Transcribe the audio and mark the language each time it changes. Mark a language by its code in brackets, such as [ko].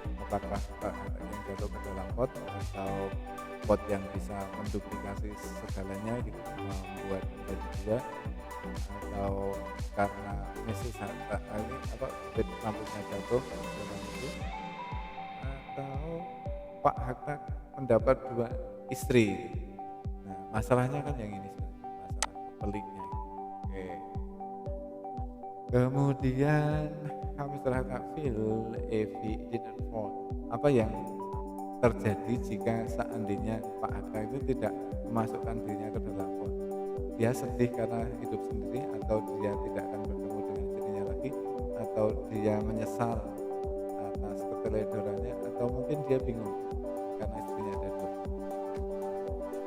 [id] Apakah yang jatuh ke dalam pot atau pot yang bisa menduplikasi segalanya gitu, membuat menjadi 2, atau karena Mrs. Hatta ini apa rambutnya jatuh ke dalam itu, atau Pak Hatta mendapat 2 istri. Nah, masalahnya kan yang ini sebenarnya, masalah peliknya. Oke. Kemudian Mr. [en] Hatta feel if he didn't fall. [id] Apa yang terjadi jika seandainya Pak Hatta itu tidak memasukkan dirinya ke dalam pot? Dia sedih karena hidup sendiri, atau dia tidak akan bertemu dengan istrinya lagi, atau dia menyesal atas keteledorannya, atau mungkin dia bingung karena istrinya ada 2.